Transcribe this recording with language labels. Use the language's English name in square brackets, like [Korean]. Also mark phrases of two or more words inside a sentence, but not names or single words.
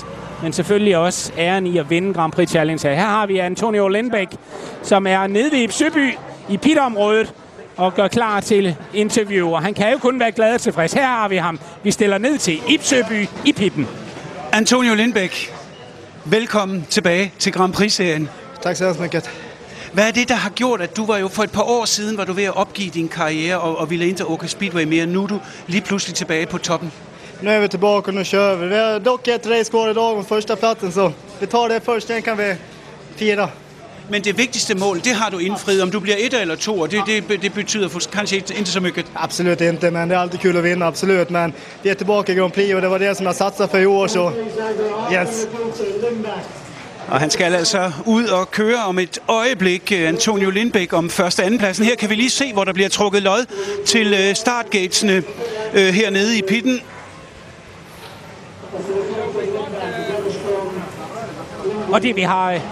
[Danish] Men selvfølgelig også æren i at vinde Grand Prix Challenge. Her har vi Antonio Lindbæk, som er nede ved Søby i pitområdet og gør klar til interview. Og han kan jo kun være glad og tilfreds. Her har vi ham. Vi stiller ned til Søby i pitten. Antonio Lindbæk, velkommen tilbage til Grand Prix-serien. Tak så meget. Hvad er det, der har gjort, at du var jo for et par år siden, var du ved at opgive din karriere og ville [Swedish] inte åka [Danish] speedway mere. Nu er du lige pludselig tilbage på toppen. [Swedish] Nu är vi tillbaka och nu kör vi. Vi har dock ett race kvar idag om första platsen, så vi tar det först, sen kan vi fira. [Danish] Men det vigtigste mål, det har du indfriet. Om du bliver 1 eller 2, og det betyder [Swedish] kanske inte så mycket. Absolut inte, men det är alltid kul att vinna, absolut. Men vi är tillbaka i Grand Prix och det var det som jag satsade för i år, så yes. [Danish] Og han skal altså ud og køre om et øjeblik, Antonio Lindbæk, om første og anden pladsen. Her kan vi lige se, hvor der bliver trukket lod til startgatesene hernede i pitten. Og det vi har...